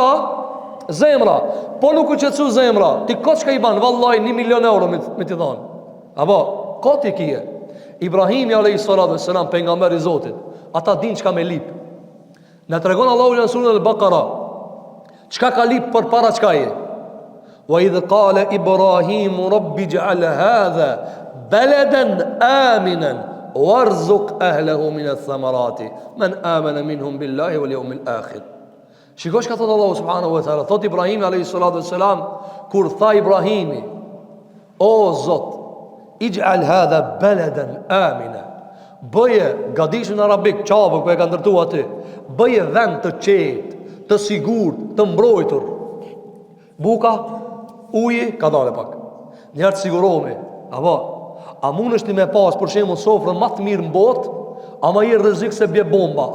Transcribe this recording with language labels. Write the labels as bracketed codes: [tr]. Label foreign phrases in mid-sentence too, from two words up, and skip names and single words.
[sq] Zemra. Po nuk u qetësu zemra. Ti kot çka i ban, vallahi 1 milion euro me ti dhon. Apo kot i kije. Ibrahimi [ar] عليه الصلاة والسلام [sq] pejgamberi i Zotit. Ata din çka me lip. Na tregon Allahu në surën Al-Baqara. Çka ka lip për para çka je? [ar] وإذ قال إبراهيم رب اجعل هذا بلدا آمنا وارزق أهله من الثمرات من آمن منهم بالله واليوم الآخر. [sq] Shikosh ka thot Allahu [ar] سبحانه وتعالى, [sq] thot Ibrahimi [ar] عليه الصلاة والسلام, [sq] kur tha Ibrahimi, o Zot, [ar] اجعل هذا بلدا آمنا. [sq] Bëje gadishën arabik, qabë ku e ka ndërtu aty, bëje vend të qetë, të sigurt, të mbrojtur. Buka, uji, ka dale pak. Njerë të sigurohemi. Apo, a mund është me pas për shembull sofrën më të mirë në botë, ama i rrezik se bje bomba.